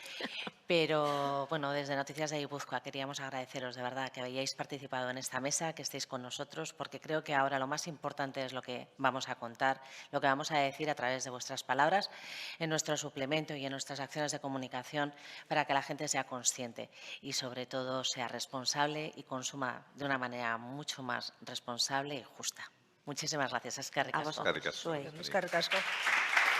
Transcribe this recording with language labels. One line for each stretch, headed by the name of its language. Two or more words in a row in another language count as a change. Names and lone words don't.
Spanish: Pero, bueno, desde Noticias de Guipúzcoa queríamos agradeceros de verdad que hayáis participado en esta mesa, que estéis con nosotros, porque creo que ahora lo más importante es lo que vamos a contar, lo que vamos a decir a través de vuestras palabras en nuestro suplemento y en nuestras acciones de comunicación para que la gente sea consciente y, sobre todo, sea responsable y consuma de una manera mucho más responsable y justa. Muchísimas gracias.
Basque: Eskerrik
Spanish: A
Basque: asko.
Spanish: vosotros.
Basque: Eskerrik asko. Zuei. Eskerrik asko.